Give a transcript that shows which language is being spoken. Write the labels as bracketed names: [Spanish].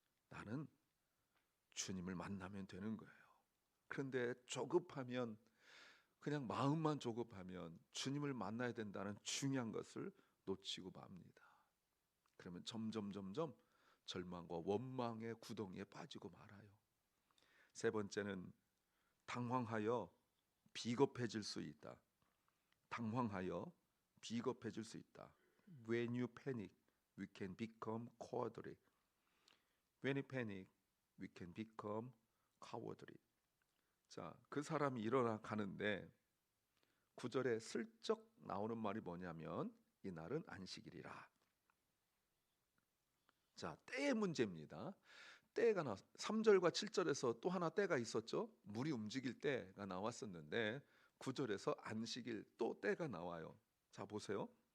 [Korean] 나는 주님을 만나면 되는 거예요. 그런데 조급하면, 그냥 마음만 조급하면 주님을 만나야 된다는 중요한 것을 놓치고 맙니다. 그러면 점점 절망과 원망의 구덩이에 빠지고 말아요. 세 번째는 당황하여 비겁해질 수 있다. 당황하여 비겁해질 수 있다. [English] When you panic, we can become cowardly. When you panic, we can become cowardly. [Korean] 자, 그 사람이 일어나 가는데 9절에 슬쩍 나오는 말이 뭐냐면 이날은 안식일이라. 자, 때의 문제입니다. 때가 3절과 7절에서 또 하나 때가 있었죠. 물이 움직일 때가 나왔었는데 9절에서 안식일 또 때가 나와요. 자, 보세요.